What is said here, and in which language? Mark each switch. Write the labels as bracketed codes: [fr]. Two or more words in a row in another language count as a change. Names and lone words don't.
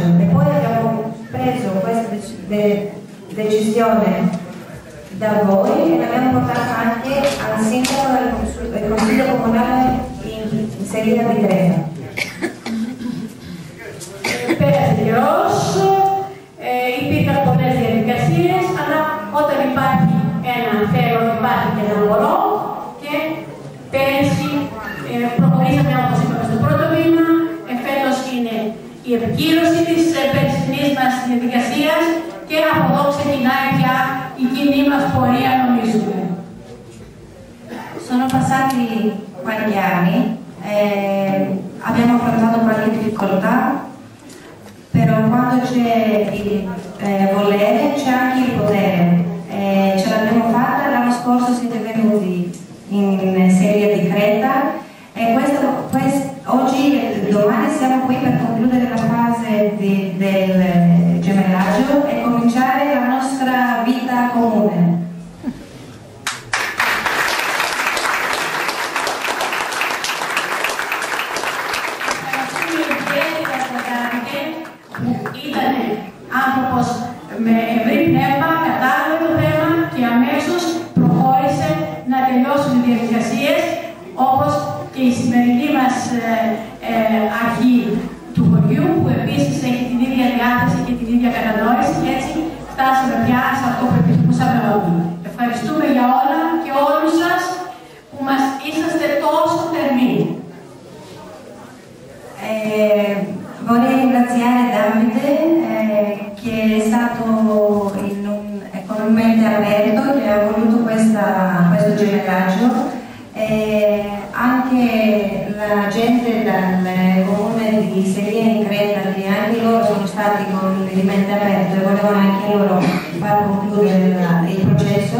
[it] E poi abbiamo preso questa decisione da voi e l'abbiamo portata anche al sindaco del consiglio comunale in Selina di Trento. [el] Περαιτέρως, υπήρχαν πολλές διαδικασίες, αλλά όταν υπάρχει ένα θέλω, υπάρχει και ένα μπορώ και πέρυσι προχωρήσαμε όπως είπαμε στο πρώτο βήμα. Φέτος είναι η επικύρωση της περσινής μας διαδικασίας και από εδώ ξεκινάει πια η κοινή μας πορεία, νομίζουμε. [it] Sono passati qualche anni, abbiamo affrontato qualche difficoltà, però quando c'è il volere c'è anche il potere. Ce l'abbiamo fatta, l'anno scorso siete venuti in Seria di Creta e oggi e domani siamo qui per concludere la fase del gemellaggio e cominciare la nostra vita comune. [el] Ήταν άνθρωπος με ευρύ πνεύμα, κατάλαβε το θέμα και αμέσως προχώρησε να τελειώσουν οι διαδικασίες, όπως και η σημερινή μας αρχή του χωριού, που επίσης έχει την ίδια διάθεση και την ίδια κατανόηση και έτσι φτάσαμε πια σε αυτό που επιθυμούσαμε όλοι. Ευχαριστούμε για όλα και όλους σας που μας είσαστε τόσο θερμοί. [it] Vorrei ringraziare Davide che è stato con un mente aperto, che ha voluto questo gemellaggio, e anche la gente dal comune di Selina in Creta, che anche loro sono stati con il mente aperto e volevano anche loro far concludere il processo.